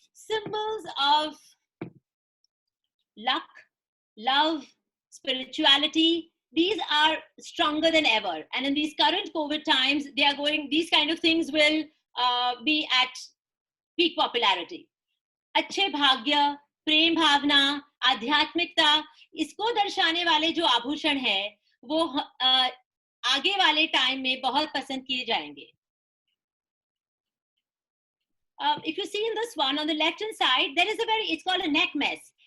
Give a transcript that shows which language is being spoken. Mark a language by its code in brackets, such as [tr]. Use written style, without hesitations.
[en] symbols of luck, love, spirituality, these are stronger than ever. And in these current COVID times, these kind of things will be at peak popularity. [hi] अच्छे भाग्य, प्रेम भावना, आध्यात्मिकता, इसको दर्शाने वाले जो आभूषण हैं, वो आगे वाले टाइम में बहुत पसंद किए जाएंगे. [en] If you see in this one on the left hand side, there is it's called a neck mess.